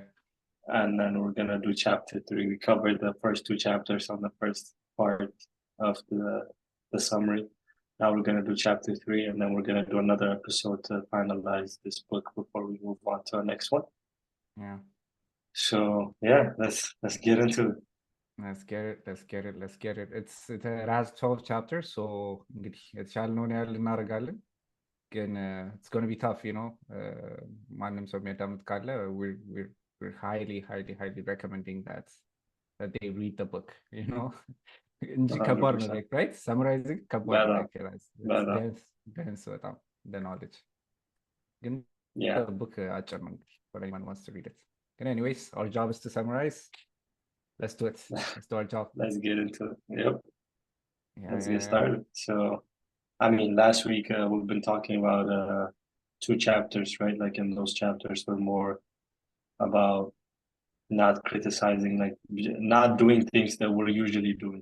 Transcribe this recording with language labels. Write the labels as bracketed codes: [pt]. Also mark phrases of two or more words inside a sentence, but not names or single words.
[en] And then we're gonna do chapter 3. We covered the first 2 chapters on the first part of the summary. Now we're gonna do chapter 3, and then we're gonna do another episode to finalize this book before we move on to the next one. Yeah. So yeah, let's get into it. Let's get it. It has 12 chapters, so [am] እንግዲህ የተቻልነውን ያህል እናደርጋለን። [en] ግን it's going to be tough, [am] ማንም ሰው የሚያዳምጥ ካለ [en] we're highly recommending that they read the book, [am] እንጂ ከባድ ነው, [en] like, right? [am] Summarizing ከባድ ነው, [en] like, it's dense በጣም the knowledge. [am] ግን [en] Yeah. the book [am] አጭር ነው እንግዲህ [en] for anyone who wants to read it. But anyways, our job is to summarize. Let's do it. Let's do our job. Let's get into it. Yep. Let's get Yeah. started. So, I mean, last week we've been talking about 2 chapters, right? Like, in those chapters were more about not criticizing, like not doing things that we're usually doing.